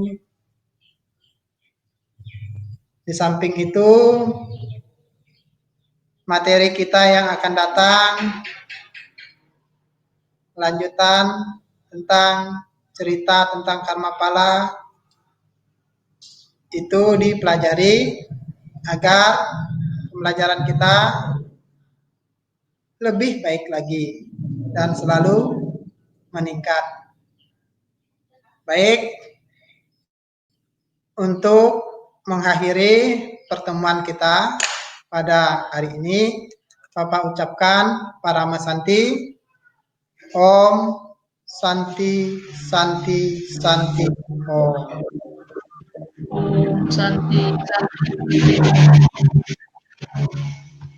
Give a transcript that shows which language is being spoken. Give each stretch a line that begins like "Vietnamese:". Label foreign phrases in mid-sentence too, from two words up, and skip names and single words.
Indonesian: Di samping itu, materi kita yang akan datang, lanjutan tentang cerita tentang karma pala, itu dipelajari agar pembelajaran kita lebih baik lagi dan selalu meningkat. Baik, untuk mengakhiri pertemuan kita pada hari ini, Bapak ucapkan Parama Santi, Om Santi Santi Santi Om. Santi, santi.